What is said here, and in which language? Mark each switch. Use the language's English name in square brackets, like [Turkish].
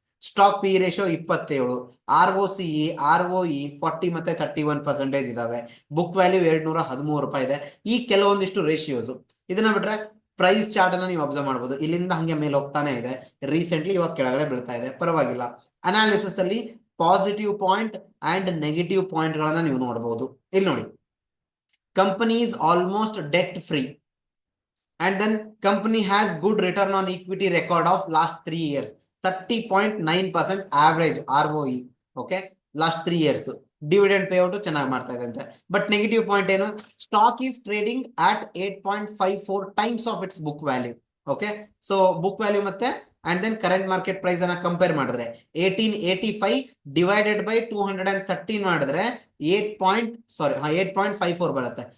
[Kannada] Stock PE ratio 27, ROCE, ROE 40 ಮತ್ತೆ 31% ಇದಾವೆ. Book value 213 ರೂಪಾಯಿ ಇದೆ. ಈ ಕೆಲವೊಂದಿಷ್ಟು ರೇಷಿಯೋಸ್. ಇದನ್ನ ಬಿಟ್ರೆ ಪ್ರೈಸ್ ಚಾರ್ಟ್ ಅನ್ನ ನೀವು ಅಬ್ಸರ್ವ್ ಮಾಡಬಹುದು. ಇಲ್ಲಿಂದ ಹಂಗೆ ಮೇಲೆ ಹೋಗ್ತಾನೆ ಇದೆ. ರೀಸೆಂಟ್ಲಿ ಇವಾಗ ಕೆಳಗಡೆ ಬೀಳ್ತಾ ಇದೆ, ಪರವಾಗಿಲ್ಲ. ಅನಾಲಿಸಿಸ್ ಅಲ್ಲಿ positive point and negative point ಗಳನ್ನ ನೀವು ನೋಡಬಹುದು. ಇಲ್ಲಿ ನೋಡಿ, [English] Company is almost debt free and then company has good return on equity record of last 3 years, 30.9% average ROE. okay, last 3 years [Kannada] dividend payout ಚೆನ್ನಾಗಿ ಮಾಡ್ತಾ ಇದೆ ಅಂತೆ. ಬಟ್ ನೆಗೆಟಿವ್ ಪಾಯಿಂಟ್ ಏನು? [English] Stock is trading at 8.54 times of its book value. [Kannada] Okay, so book value ಮತ್ತೆ and then current market price ಅನ್ನ compare ಮಾಡಿದ್ರೆ 1885 divided by 213 ಮಾಡಿದ್ರೆ 8.54 ಬರುತ್ತೆ.